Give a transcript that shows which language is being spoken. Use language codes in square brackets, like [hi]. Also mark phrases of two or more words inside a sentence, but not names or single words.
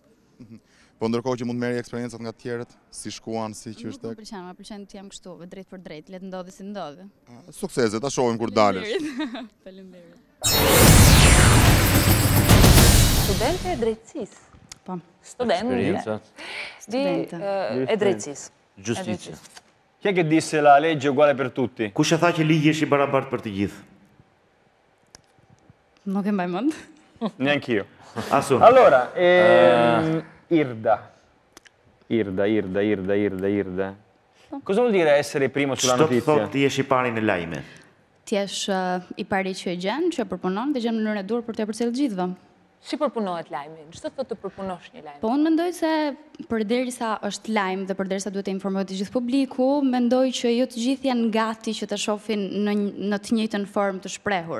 [sq] Po ndërkohë që mund merri eksperiencat nga të tjerët, si shkuan, si që është tek. Më pëlqen të jam kështu, drejt për drejt, le të ndodhi si ndodhi. Suksese, ta shohim kur dalësh. Faleminderit. Studente e drejtësisë. Po. Esperienza. E drejtësisë. [it] Giustizia. Chi è che disse la legge è uguale per tutti? [sq] Kush e tha që ligji është i barabartë për të gjithë? Nuk e mbaj mend. [it] Neanch'io. [sq] Asun. [it] Allora, Irda. Cosa vuol dire essere primo sulla [sq] Ç'do të [it] notizia? [sq] thotë ti jesh i pari në lajme? Ti je i pari që e gjen, që e përpunon dhe gjen mënyrën e dur për të përcjellë gjithëve. Si përpunohet lajmi? Ç'do thotë të përpunosh një lajm? Po unë mendoj se përderisa është lajm dhe përderisa duhet të informohet të gjithë publiku, mendoj që jo të gjithë janë gati që ta shohin në të njëjtën formë të shprehur.